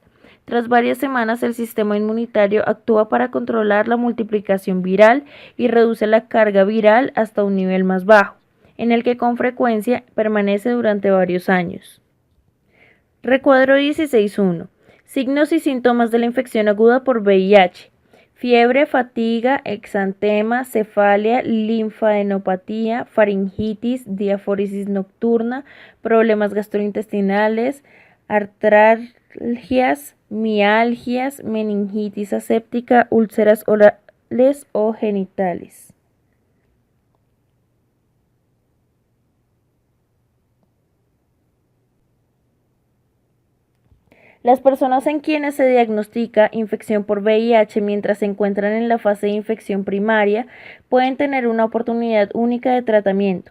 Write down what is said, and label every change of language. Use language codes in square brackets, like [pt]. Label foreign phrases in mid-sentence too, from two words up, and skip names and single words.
[es] Tras varias semanas, el sistema inmunitario actúa para controlar la multiplicación viral y reduce la carga viral hasta un nivel más bajo, en el que con frecuencia permanece durante varios años. Recuadro 16.1. Signos y síntomas de la infección aguda por VIH. fiebre, fatiga, exantema, cefalia, linfadenopatía, faringitis, diaforesis nocturna, problemas gastrointestinales, artralgias, mialgias, meningitis aséptica, úlceras orales o genitales. Las personas en quienes se diagnostica infección por VIH mientras se encuentran en la fase de infección primaria pueden tener una oportunidad única de tratamiento.